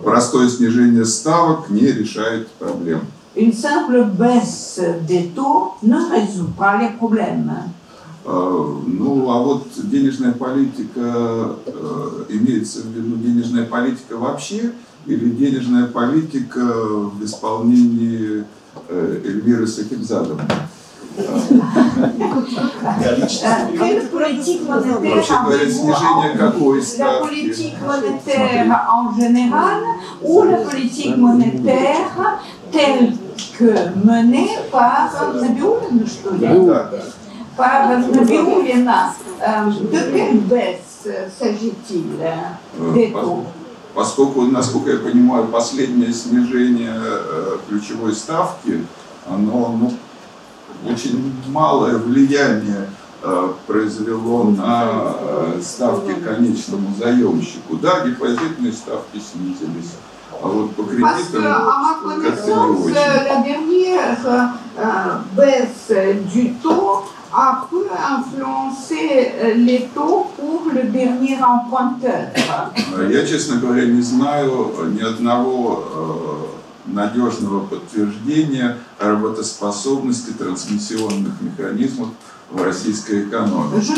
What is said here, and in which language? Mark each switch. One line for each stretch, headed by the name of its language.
Russian: Простое снижение ставок не решает проблем.
French: Une simple baisse des taux ne résout pas les problèmes.
Russian: Ну, а вот денежная политика, имеется в виду денежная политика вообще или денежная политика в исполнении Эльвиры Сахибзадовны?
French: Quelle politique monétaire avez-vous? La politique monétaire en général ou la politique monétaire telle que menée par Nabioulina,
Russian: что ли?
French: Par Nabioulina. De quelle baisse s'agit-il des taux?
Russian: Поскольку, насколько я понимаю, последнее снижение ключевой ставки, оно очень малое влияние произвело на ставки конечному заемщику. Да, депозитные ставки снизились. А вот по кредитам...
French: Parce qu'à ma connaissance, la dernière baisse du taux a pu influencer les taux pour le dernier emprunteur.
Russian: Я, честно говоря, не знаю ни одного надежного подтверждения работоспособности трансмиссионных механизмов в российской экономике.